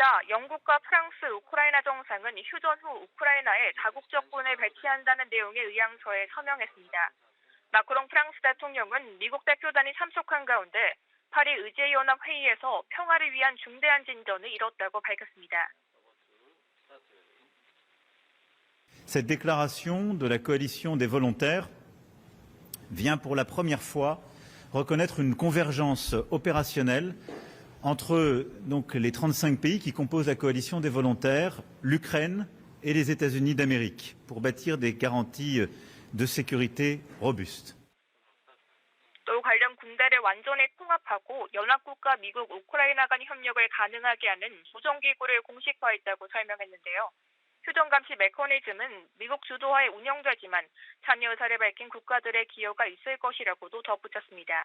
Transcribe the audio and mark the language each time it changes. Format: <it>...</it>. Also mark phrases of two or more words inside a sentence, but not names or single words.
<ko>게다 영국과 프랑스, 우크라이나 정상은 휴전 후 우크라이나에 다국적군을 배치한다는 내용의 의향서에 서명했습니다. 마크롱 프랑스 대통령은 미국 대표단이 참석한 가운데 파리 의제연합회의에서 평화를 위한 중대한 진전을 이뤘다고 밝혔습니다.</ko> <fr>Cette déclaration de la coalition des volontaires vient pour la première fois reconnaître une convergence opérationnelle entre donc, les 35 pays qui composent la coalition des volontaires, l'Ukraine et les États-Unis d'Amérique, pour bâtir des garanties de sécurité robustes.</fr> <ko>또 관련 군대를 완전히 통합하고 연합국가 미국, 우크라이나 간 협력을 가능하게 하는 조정기구를 공식화했다고 설명했는데요. 휴전 감시 메커니즘은 미국 주도하에 운영되지만 참여 의사를 밝힌 국가들의 기여가 있을 것이라고도 덧붙였습니다.</ko>